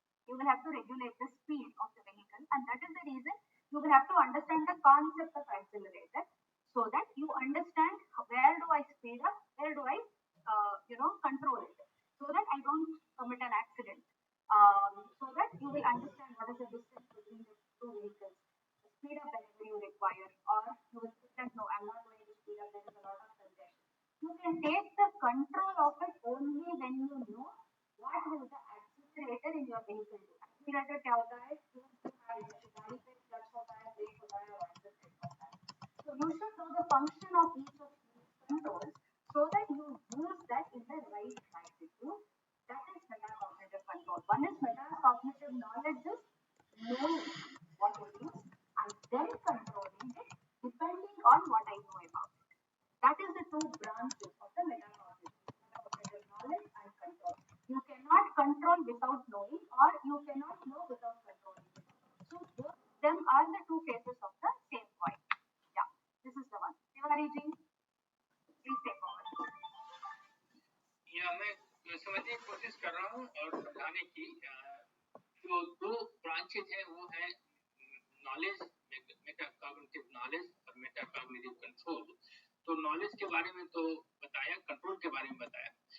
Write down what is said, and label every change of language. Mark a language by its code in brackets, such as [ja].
[en] You will have to regulate the speed of the vehicle, and that is the reason you will have to understand the concept of accelerator so that you understand where do I speed up, where do I control it, so that I don't commit an accident, so that you will understand what is the distance between the two vehicles, speed up whenever you require, or you will say that no, I'm not going to speed up, there is a lot of congestion. You can take the control of it only when you know what will the accelerator in your vehicle do. [hi] Accelerator क्या होता है? गाड़ी पे clutch होता है, break होता है और एक्सेलरेट होता है. [en] So you should know the function of each of these controls so that you use that in the right magnitude. That is metacognitive control. One is metacognitive knowledge, is knowing what it is and then controlling it depending on what I know about it. That is the two branches of the metacognitive knowledge and control. You cannot control without knowing, or you cannot know without controlling. So both of them are the two faces of the same coin. Yeah, this is the one. Tiwari ji, please take over. [hi] या मैं समझने की कोशिश कर रहा हूँ और समझाने की. जो दो ब्रांचेज हैं वो है नॉलेज, मेटाकॉग्निटिव नॉलेज और मेटाकॉग्निटिव कंट्रोल. तो नॉलेज के बारे में तो बताया, कंट्रोल के बारे में बताया.